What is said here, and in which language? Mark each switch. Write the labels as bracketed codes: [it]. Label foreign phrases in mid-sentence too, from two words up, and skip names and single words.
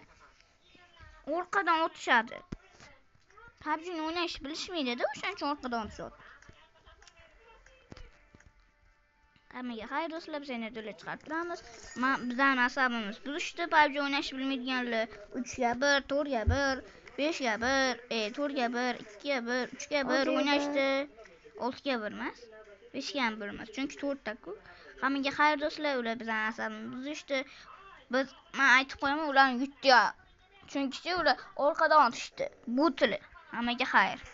[uz] Orqadan o'tishadi. PUBG'ni o'ynashni bilishmaydi-da, o'shaning uchun orqadan o'tishadi. Hammaga xayr do'stlar, biz yana do'la chiqarib turamiz. Bizning asabimiz buzishdi, PUBG o'ynashni bilmaydiganlar 3 ga 1, 4 ga 1, 5 ga 1, 4 ga 1, 2 ga 1, 3 ga 1 o'ynashdi. 6 ga 1 emas, 5 ga 1 emas. Chunki 4 ta-ku. Hammaga xayr do'stlar, ular bizning asabimiz buzishdi. Men aytib qo'yaman, ularni yutdi. Chunki ular orqadan otishdi. Bu tili. Hammaga xayr.